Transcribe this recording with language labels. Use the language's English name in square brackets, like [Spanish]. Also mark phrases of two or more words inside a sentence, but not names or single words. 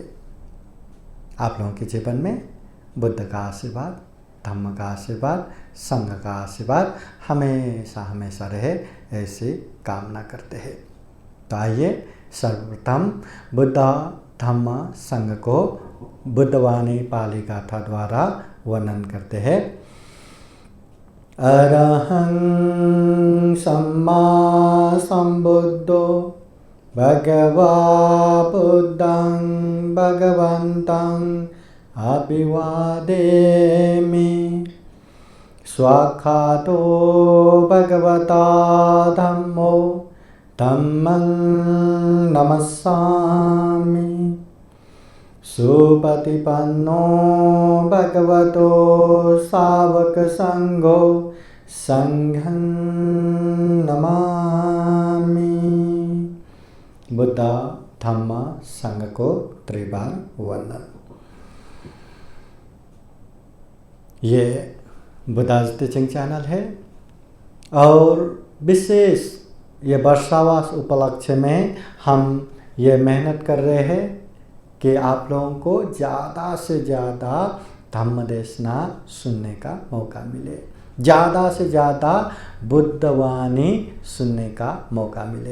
[Hindi] आप लोगों के जीवन में बुद्ध का आशीर्वाद, धम्म का आशीर्वाद, संघ का आशीर्वाद हमेशा हमेशा रहे, ऐसी कामना करते हैं। तो आइए सर्वप्रथम बुद्ध धम्म संघ को बुद्धवाणी पाली गाथा द्वारा वर्णन करते हैं। [Pali] अरहं सम्मा सम्बुद्धो भगवा बुद्धं भगवन्तं अभिवादेमि। स्वाख्यातो भगवता धम्मो धम्मं नमस्सामि। सुपतिपन्नो भगवतो सावक संघो संघं नमामि। [Hindi] बुद्ध धम्म संघ को त्रिबार वंदन। ये बुद्धास टीचिंग चैनल है और विशेष ये वर्षावास उपलक्ष्य में हम ये मेहनत कर रहे हैं कि आप लोगों को ज़्यादा से ज़्यादा धम्म देशना सुनने का मौका मिले, ज़्यादा से ज़्यादा बुद्धवाणी सुनने का मौका मिले।